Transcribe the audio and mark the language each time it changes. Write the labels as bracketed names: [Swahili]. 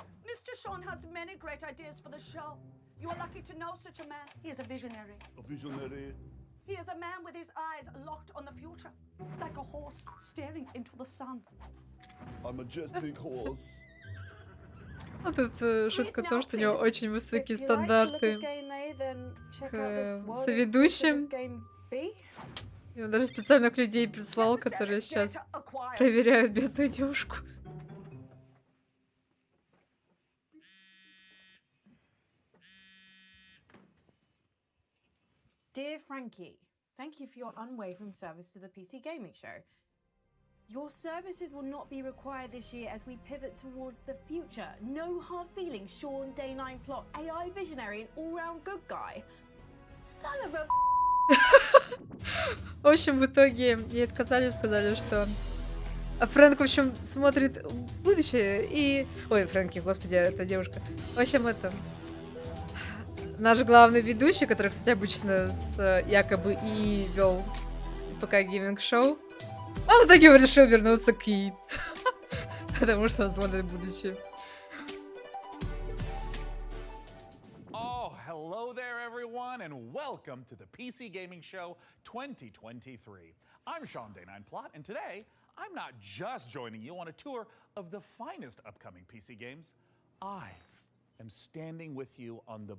[English] Mr. Sean has many great ideas for the show. You are lucky to know such a man. He is a visionary. A visionary. He is a man with his eyes locked on the future, like a horse staring into the sun. A majestic horse. [Russian] Вот эта шутка о том, что у него очень высокие стандарты к соведущим. И он даже специальных людей прислал, которые сейчас проверяют бедную девушку. [English] Dear Frankie, thank you for your unwavering service to the PC Gaming Show. Your services will not be required this year as we pivot towards the future. No hard feelings, Sean, Day 9 plot, AI visionary and all-round good guy. Son of a... [Russian] В общем, в итоге ей отказали, сказали, что Фрэнк, в общем, смотрит в будущее и... Ой, Фрэнки, господи, это девушка. В общем, это... Наш главный ведущий, который, кстати, обычно с якобы И вел ПК Гейминг Шоу, а в итоге он решил вернуться к И. Потому что он смотрит будущее. [English] Hello there, everyone, and welcome to the PC Gaming Show 2023. I'm Sean Day9 Plot, and today I'm not just joining you on a tour of the finest upcoming PC games. I am standing with you on the